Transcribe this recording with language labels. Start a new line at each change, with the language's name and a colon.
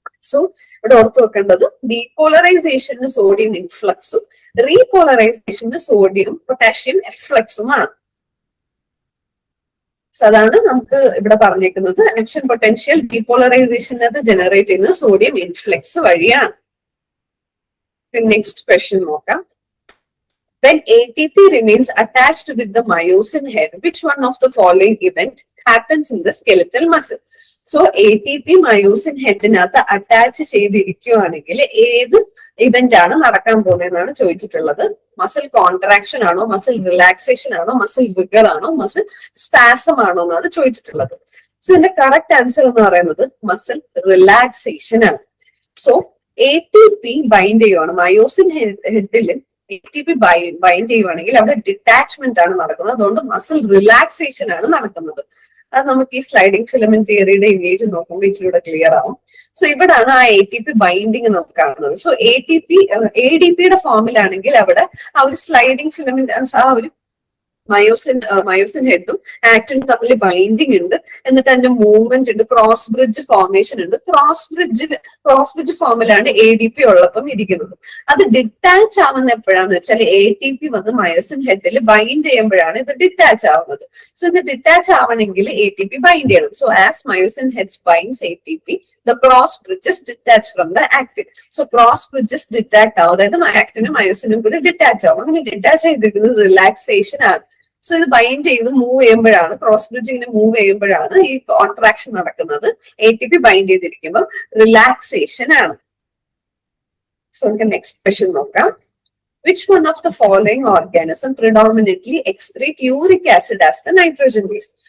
Malayalam: So ഇവിടെ ഓർത്ത് വെക്കേണ്ടത് ഡീപോളറൈസേഷന് സോഡിയം ഇൻഫ്ലക്സും റീപോളറൈസേഷന് സോഡിയം പൊട്ടാഷ്യം എഫ്ലക്സുമാണ്. സോ അതാണ് നമുക്ക് ഇവിടെ പറഞ്ഞേക്കുന്നത്. ആക്ഷൻ പൊട്ടൻഷ്യൽ ഡീപോളറൈസേഷനകത്ത് ജനറേറ്റ് ചെയ്യുന്നത് സോഡിയം ഇൻഫ്ലക്സ് വഴിയാണ്. നെക്സ്റ്റ് ക്വസ്റ്റ്യൻ നോക്കാം.
English: When ATP remains attached with the myosin head, which one of the following event happens in the skeletal muscle?
Malayalam: So ATP myosin ഹെഡിനകത്ത് attach ചെയ്തിരിക്കുകയാണെങ്കിൽ ഏത് event ആണ് നടക്കാൻ പോകുന്നതെന്നാണ് ചോദിച്ചിട്ടുള്ളത്. Muscle contraction ആണോ, muscle relaxation ആണോ, muscle rigger ആണോ, muscle spasm ആണോ എന്നാണ് ചോദിച്ചിട്ടുള്ളത്. സോ ഇതിന്റെ കറക്റ്റ് ആൻസർ എന്ന് പറയുന്നത് മസിൽ റിലാക്സേഷൻ ആണ്. സോ ATP ബൈൻഡ് ചെയ്യുവാണ് മയോസിൻ ഹെഡിൽ. ATP ബൈൻഡ് ചെയ്യുവാണെങ്കിൽ അവിടെ ഡിറ്റാച്ച്മെന്റ് ആണ് നടക്കുന്നത്. അതുകൊണ്ട് മസിൽ റിലാക്സേഷൻ ആണ് നടക്കുന്നത്. അത് നമുക്ക് ഈ സ്ലൈഡിംഗ് ഫിലമെന്റ് തിയറിയുടെ ഇമേജ് നോക്കുമ്പോൾ ഇച്ചിരി ക്ലിയർ ആവും. സോ ഇവിടാണ് ആ ATP ബൈൻഡിങ് നമുക്ക് കാണുന്നത്. സോ ADPയുടെ ഫോമിലാണെങ്കിൽ അവിടെ ആ ഒരു സ്ലൈഡിംഗ് ഫിലമെന്റ്, ആ ഒരു മയോസിൻ ഹെഡും ആക്ടിനും തമ്മിൽ ബൈൻഡിങ് ഉണ്ട്. എന്നിട്ട് അതിന്റെ മൂവ്മെന്റ് ഉണ്ട്, ക്രോസ് ബ്രിഡ്ജ് ഫോർമേഷൻ ഉണ്ട്. ക്രോസ് ബ്രിഡ്ജ് ഫോമിലാണ് ADP ഉള്ളപ്പം ഇരിക്കുന്നത്. അത് ഡിറ്റാച്ച് ആവുന്ന എപ്പോഴാന്ന് വെച്ചാൽ ATP വന്ന് മയോസിൻ ഹെഡിൽ ബൈൻഡ് ചെയ്യുമ്പോഴാണ് ഇത് ഡിറ്റാച്ച് ആവുന്നത്. സോ ഇത് ഡിറ്റാച്ച് ആവണമെങ്കിൽ ATP ബൈൻഡ് ചെയ്യണം.
English: So as myosin heads binds ATP, the cross bridges detach from the actin.
Malayalam: So cross bridges detach ആവും, അതായത് ആക്ടിനും മയോസിനും കൂടി ഡിറ്റാച്ച് ആവും. അങ്ങനെ ഡിറ്റാച്ച് ചെയ്തിരിക്കുന്നത് റിലാക്സേഷൻ ആണ്. സോ ഇത് ബൈൻഡ് ചെയ്ത് മൂവ് ചെയ്യുമ്പോഴാണ്, ക്രോസ് ബ്രിഡ്ജ് ഇങ്ങനെ മൂവ് ചെയ്യുമ്പോഴാണ് ഈ കോൺട്രാക്ഷൻ നടക്കുന്നത്. ATP ബൈൻഡ് ചെയ്തിരിക്കുമ്പോൾ റിലാക്സേഷൻ ആണ്. സോ നമുക്ക് നെക്സ്റ്റ് ക്വസ്റ്റ്യൻ നോക്കാം.
English: Which one of the following organism predominantly excrete uric acid as the nitrogen waste?